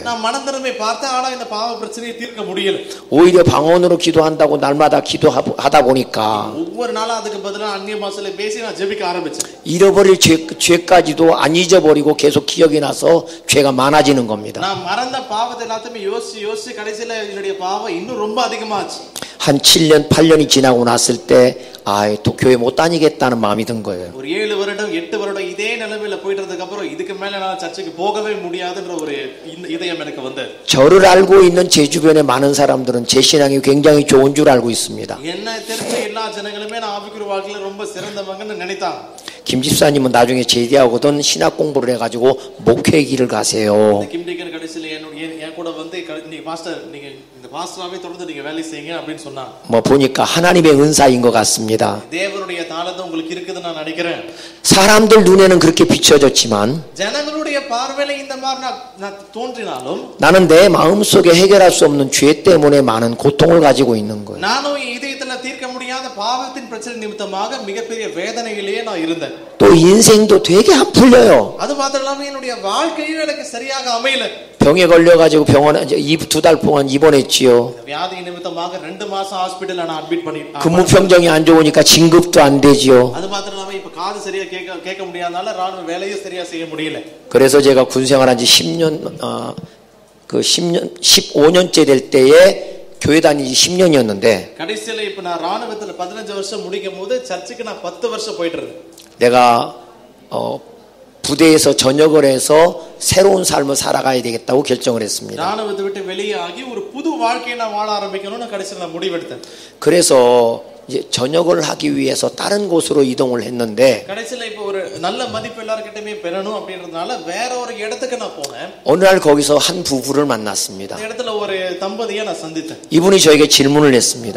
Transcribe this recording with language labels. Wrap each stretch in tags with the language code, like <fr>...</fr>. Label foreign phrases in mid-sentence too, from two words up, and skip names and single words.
<ta>நான் மனம் திரும்பி பார்த்தேன். ஆனா இந்த பாவ பிரச்சனையை தீர்க்க முடியல.</ta> <ko>오히려 방언으로 기도한다고 날마다 기도하다 보니까</ko> <ta>ஒவ்வொரு நாளும் அதுக்கு பதிலா அந்நிய பாஷையில பேசி நான் ஜெபிக்க ஆரம்பிச்சேன்.</ta> <ko>잃어버릴 죄까지도 안 잊어버리고 계속 기억이 나서 죄가 많아지는 겁니다.</ko> <ta>நான் மறந்த பாவத்தை எல்லாத்தையும் யோசிச்சு கடைசில என்னுடைய பாவம் இன்னும் ரொம்ப அதிகமாச்சு.</ta> <ko>한 7년 8년이 지나고 났을 때 또 교회 못 다니겠다는 마음이 든 거예요.</ko> <ta>ஒரு 7 வருடம் 8 வருடம் இதே நிலைமையில போயிட்டதுக்கு அப்புறம் இதுக்கு மேல நான் சர்ச்சுக்கு போகவே முடியாதுன்ற ஒரு இதயம் எனக்கு வந்தது.</ta> <ko>저를 알고 있는 제 주변의 많은 사람들은 제 신앙이 굉장히 좋은 줄 알고 있습니다.</ko> <ta>என்ன தெரிஞ்ச எல்லா ஜனங்களுமே நான் ஆவிக்குரிய வாழ்க்கையில ரொம்ப சிறந்தவங்கன்னு நினைத்தாங்க.</ta> <ko>김 집사님은 나중에 제대하고든 신학 공부를 해가지고 목회 길을 가세요.</ko> <ta>김디கன் கடைசில என் கூட வந்து நீங்க பாஸ்டர் நீங்க இந்த பாஸ்டராவே தொடர்ந்து நீங்க வேலை செய்யுங்க அப்படினு சொன்னாங்க.</ta> <ko>뭐 보니까 하나님의 은사인 것 같습니다.</ko> <ta>தேவனுடைய தாளந்து உங்களுக்கு இருக்குதுன்னு நான் நினைக்கிறேன்.</ta> <ko>사람들 눈에는 그렇게 비춰졌지만</ko> <ta>ஜனங்களுடைய பார்வையில இந்த மாதிரி நான் தோன்றினாலும்</ta> <ko>나는 내 마음속에 해결할 수 없는 죄 때문에 많은 고통을 가지고 있는 거예요.</ko> <ta>நானும் இதயத்துல தீர்க்க முடியாத பாவத்தின் பிரச்சனை நிமித்தமாக மிகப்பெரிய வேதனையிலேயே நான் இருந்தேன்.</ta> <ko>또 인생도 되게 안 풀려요.</ko> <ta>அது மாத்திரம் இல்லாம என்னுடைய வாழ்க்கையும் எனக்கு சரியாக அமையல.</ta> <ko>병에 걸려가지고 병원에 2달 동안 입원했지요.</ko> <ta>வியாதி நிமித்தமாக 2 மாசம் ஹாஸ்பிடல்ல நான் அட்மிட் பண்ணி</ta> <ko>근무 평정이 안 좋으니까 진급도 안 되지요.</ko> <ta>அது மாத்திரம் இல்லாம இப்ப காது சரியா கேட்க முடியாதனால ராணுவ வேலையை சரியா செய்ய முடியல.</ta> <ko>그래서 제가 군 생활한 지 15년째 될 때에 교회 다니지 10년이었는데</ko> <ta>கடைசில இப்ப நான் ராணுவத்துல 15 வருஷம் முடிக்கும்போது சர்ச்சுக்கு நான் 10 வருஷம் போயிட்டு இருந்தேன்.</ta> <ko>내가 부대에서 전역을 해서 새로운 삶을 살아가야 되겠다고 결정을 했습니다.</ko> <ta>ராணுவத்தை விட்டு வெளியாகி ஒரு புது வாழ்க்கையை நான் வாழ ஆரம்பிக்கணும்னு கடைசில நான் முடிவெடுத்தேன்.</ta> <ko>그래서 이제 전역을 하기 위해서 다른 곳으로 이동을 했는데</ko> <ta>கடைசில இப்ப ஒரு நல்ல மதிப்பு எல்லார்கிட்டயுமே பெறணும் அப்படின்றதுனால வேற ஒரு இடத்துக்கு நான் போனேன்.</ta> <ko>어느 날 거기서 한 부부를 만났습니다.</ko> <ta>அந்த இடத்துல ஒரு தம்பதியை நான் சந்தித்தேன்.</ta> <ko>이분이 저에게 질문을 했습니다.</ko>